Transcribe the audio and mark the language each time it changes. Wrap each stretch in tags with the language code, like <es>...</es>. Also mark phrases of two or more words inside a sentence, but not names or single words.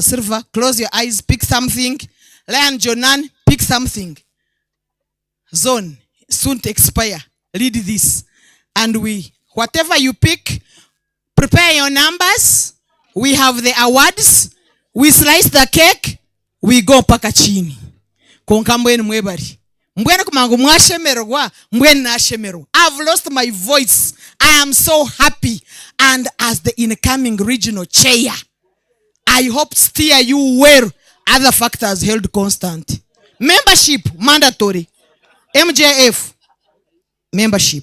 <en>Silva, close your eyes, pick something. Lion Jonan, pick something. Zone, soon to expire. Read this. And whatever you pick, prepare your numbers. We have the awards. We slice the cake. We go</en> <sw>paka chini.</sw> <nyn>Konka mbwenu mwebari. Mbwenu kumangu mwashemerwa. Mbwenu nashemerwa.</nyn> <en>I've lost my voice. I am so happy. And as the incoming regional chair, I hope steer you well. Other factors held constant. Membership, mandatory. MJF, membership.</en>